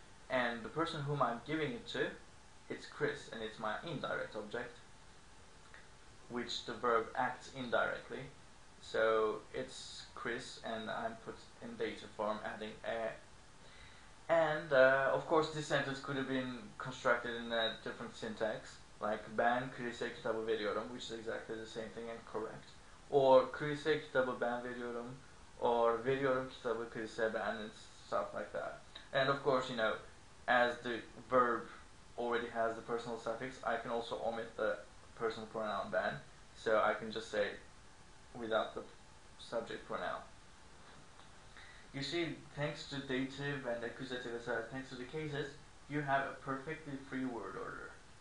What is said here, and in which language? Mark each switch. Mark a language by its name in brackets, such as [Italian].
[English] And the person whom I'm giving it to, it's Chris, and it's my indirect object, which the verb acts indirectly. So it's Chris, and I'm put in dative form, adding e. And of course this sentence could have been constructed in a different syntax, like [Turkish] ben Chris'e kitabı veriyorum, [English] which is exactly the same thing and correct. Or [Turkish] Chris'e kitabı ben veriyorum, [English] or [Turkish] veriyorum kitabı Chris'e ben, [English] and stuff like that. And of course, as the verb already has the personal suffix, I can also omit the personal pronoun ben, so I can just say without the subject pronoun. You see, thanks to dative and accusative, etc., thanks to the cases, you have a perfectly free word order.